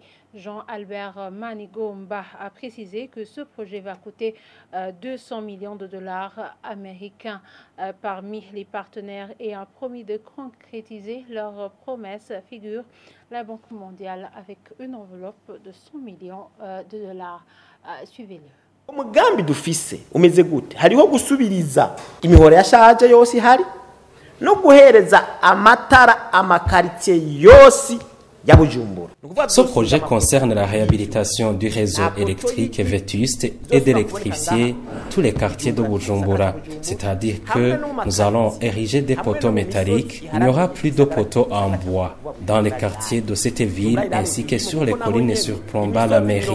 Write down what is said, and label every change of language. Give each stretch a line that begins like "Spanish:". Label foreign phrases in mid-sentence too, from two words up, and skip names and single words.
French: Jean-Albert Manigomba a précisé que ce projet va coûter 200 millions de dollars américains. Parmi les partenaires ayant promis de concrétiser leurs promesses figure la Banque mondiale avec une enveloppe de 100 millions de dollars. Suivez-le.
Rundi: Umugambi dufise umeze gute? Hariho gusubiriza imihoro yashaje yose ihari no guhereza amatara amakaritier yose ya Bujumbura.
French: Ce projet concerne la réhabilitation du réseau électrique vétuste et d'électrifier tous les quartiers de Bujumbura. C'est-à-dire que nous allons ériger des poteaux métalliques. Il n'y aura plus de poteaux en bois dans les quartiers de cette ville ainsi que sur les collines surplombant la mairie.